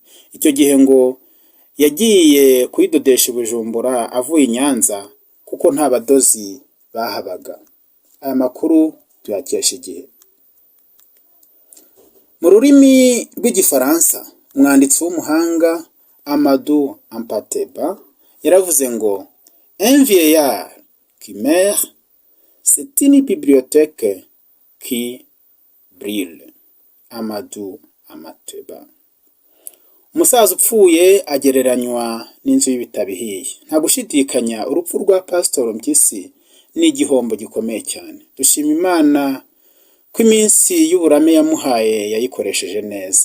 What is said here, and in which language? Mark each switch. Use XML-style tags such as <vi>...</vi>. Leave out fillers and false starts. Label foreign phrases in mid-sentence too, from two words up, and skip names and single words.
<rw>Icyo gihe ngo yagiye kuyidodesha i Bujumbura avuye i Nyanza kuko nta badozi bahabaga. Aya makuru tuyakesha Igihe. Mu rurimi rw'Igifaransa, umwanditsi w'umuhanga Amadou Hampâté-Bâ yaravuze ngo</rw> <fr>un vieillard qui meurt, c'est une bibliothèque qui brûle.</fr> <rw>Amadou Hampâté-Bâ. Umusaza upfuye agereranywa n'inzu y'ibitabo ihiye. Nta gushidikanya urupfu rwa Pastor Mpyisi ni igihombo gikomeye cyane. Dushima Imana ko iminsi y'uburame yamuhaye yayikoresheje neza.</rw>